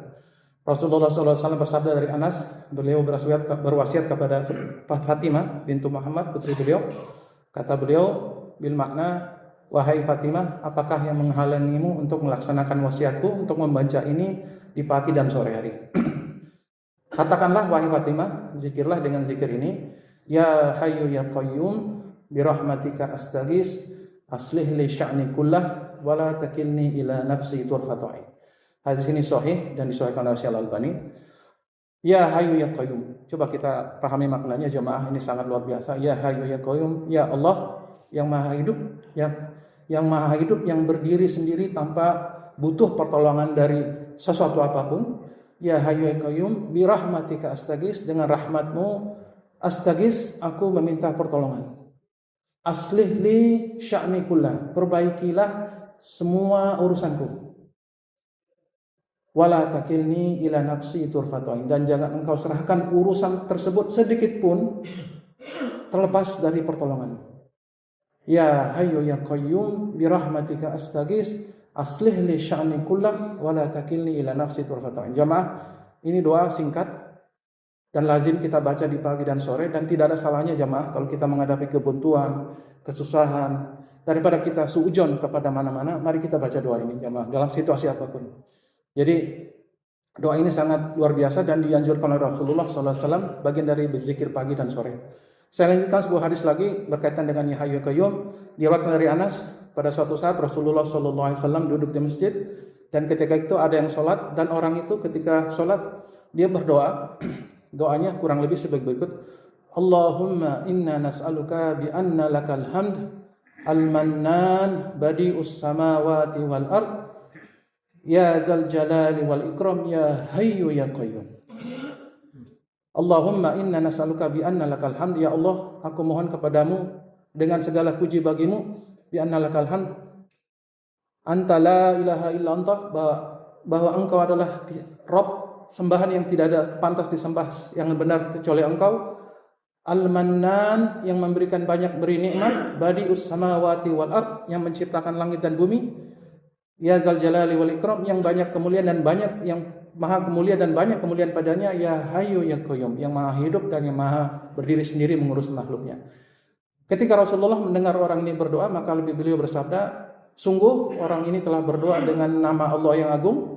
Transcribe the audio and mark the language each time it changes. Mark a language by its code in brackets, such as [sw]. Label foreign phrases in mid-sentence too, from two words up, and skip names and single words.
[id] Rasulullah [ar] صلى الله عليه وسلم [id] bersabda dari Anas, beliau berwasiat kepada Fatimah bintu Muhammad, putri beliau. Kata beliau, [ar] بالمعنى, [id] wahai Fatimah, apakah yang menghalangimu untuk melaksanakan wasiatku untuk membaca ini di pagi dan sore hari? Katakanlah wahai Fatimah, zikirlah dengan zikir ini, [ar] يا حي يا قيوم برحمتك أستغيث أصلح لي شأني كله ولا تكلني إلى نفسي طرفة عين. [id] Hadis ini sahih dan disahihkan oleh Syekh Al-Albani. [ar] يا حي يا قيوم. [id] Coba kita pahami maknanya jemaah, ini sangat luar biasa. [ar] يا حي يا قيوم، يا الله [id] yang maha hidup, yang maha hidup, yang berdiri sendiri tanpa butuh pertolongan dari sesuatu apapun. [ar] يا حي يا قيوم برحمتك أستغيث, [id] dengan rahmatmu astaghis, aku meminta pertolongan. [ar] أصلح لي شأني كله, [id] perbaikilah semua urusanku. [ar] ولا تكلني إلى نفسي طرفة عين, [id] dan jangan engkau serahkan urusan tersebut sedikit pun terlepas dari pertolonganmu. [ar] يا حي يا قيوم برحمتك أستغيث أصلح لي شأني كله ولا تكلني إلى نفسي طرفة عين. [id] Jamaah, ini doa singkat dan lazim kita baca di pagi dan sore, dan tidak ada salahnya jamaah kalau kita menghadapi kebuntuan, kesusahan, daripada kita suujon kepada mana-mana, mari kita baca doa ini jamaah dalam situasi apapun. Jadi doa ini sangat luar biasa dan dianjurkan oleh Rasulullah SAW, bagian dari berzikir pagi dan sore. Saya lanjutkan sebuah hadis lagi berkaitan dengan [ar] يا حي يا قيوم. [id] Diriwayatkan dari Anas, pada suatu saat Rasulullah SAW duduk di masjid, dan ketika itu ada yang sholat, dan orang itu ketika sholat dia berdoa. Doanya kurang lebih sebagai berikut: [ar] اللهم إنا نسألك بأن لك الحمد المنان بديع السماوات والأرض يا ذا الجلال والإكرام يا حي يا قيوم. اللهم إنا نسألك بأن لك الحمد، يا الله, [id] aku mohon kepadamu dengan segala puji bagimu, [ar] بأن لك الحمد، أنت لا إله إلا أنت, [id] bahwa engkau adalah Rabb, sembahan yang tidak ada pantas disembah yang benar kecuali engkau, Al-Mannan, yang memberikan banyak beri nikmat, [ar] بديع السماوات والأرض, [id] yang menciptakan langit dan bumi, [ar] يا ذا الجلال والإكرام, [id] yang banyak kemuliaan dan banyak, yang maha kemuliaan dan banyak kemuliaan padanya, [ar] يا حي يا قيوم, [id] yang maha hidup dan yang maha berdiri sendiri mengurus makhluknya. Ketika Rasulullah mendengar orang ini berdoa, maka beliau bersabda, sungguh orang ini telah berdoa dengan nama Allah yang agung.